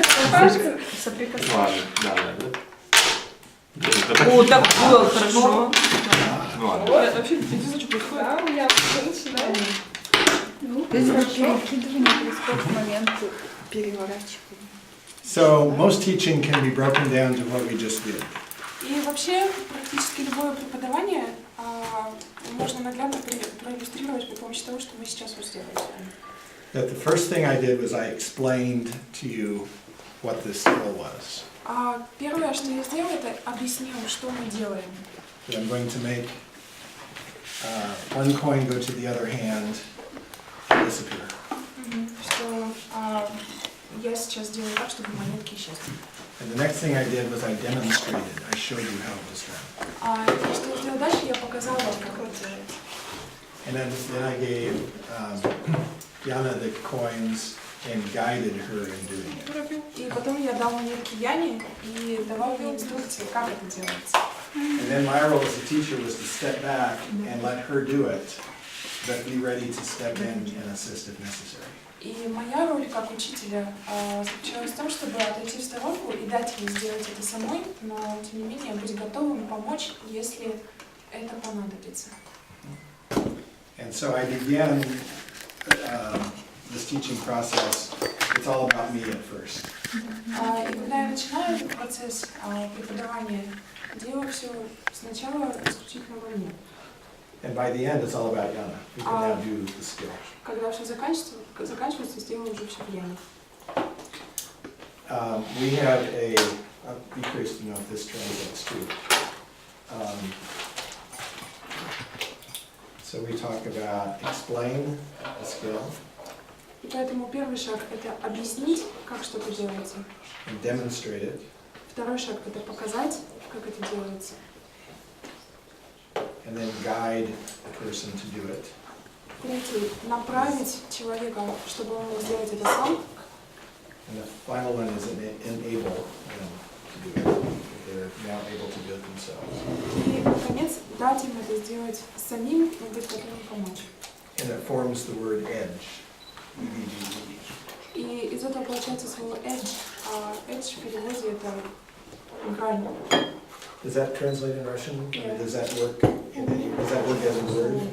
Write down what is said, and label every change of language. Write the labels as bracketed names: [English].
[Russian] Пальцы соприкасаются. Ладно, да. Это О, так было хорошо. Ну ладно. Нет, вообще интересно, что происходит. Да, у меня начинает. Перекидывание происходит в момент переворачивания. [English] So most teaching can be broken down to what we just did. [Russian] И вообще практически любое преподавание можно наглядно проиллюстрировать при помощи того, что мы сейчас вот сделали с вами. [English] That the first thing I did was I explained to you what this skill was. [Russian] Первое, что я сделала, это объяснила, что мы делаем. [English] That I'm going to make one coin go to the other hand and disappear. [Russian] Что я сейчас делаю так, чтобы монетки исчезли. [English] And the next thing I did was I demonstrated. I showed you how it was done. [Russian] И что я сделала дальше, я показала вам, как это делается. [English] And then I gave Yana the coins and guided her in doing it. [Russian] И потом я дал монетки Яне и давал ей инструкции, как это делается. [English] And then my role as a teacher was to step back and let her do it, but be ready to step in and assist if necessary. [Russian] И моя роль как учителя заключалась в том, чтобы отойти в сторонку и дать ей сделать это самой, но тем не менее быть готовым помочь, если это понадобится. [English] And so I began this teaching process. It's all about me at first. [Russian] И когда я начинаю этот процесс преподавания, делаю все сначала исключительно во мне. [English] And by the end, it's all about Yana, who can now do the skill. [Russian] Когда все заканчивается, сделаю уже все время. [English] We have I'll be curious to know if this translates too. So we talk about explain the skill. [Russian] И поэтому первый шаг – это объяснить, как что-то делается. [English] And demonstrate it. [Russian] Второй шаг – это показать, как это делается. [English] And then guide the person to do it. [Russian] Третий – направить человека, чтобы он мог сделать это сам. [English] And the final one is enable them to do it, if they're now able to do it themselves. [Russian] И, наконец, дать им это сделать самим, но быть готовым помочь. [English] And it forms the word edge. E-D-G-E. [Russian] И из этого получается слово edge. А edge в переводе это грань. [English] Does that translate in Russian? Yeah. Or does that work as a word?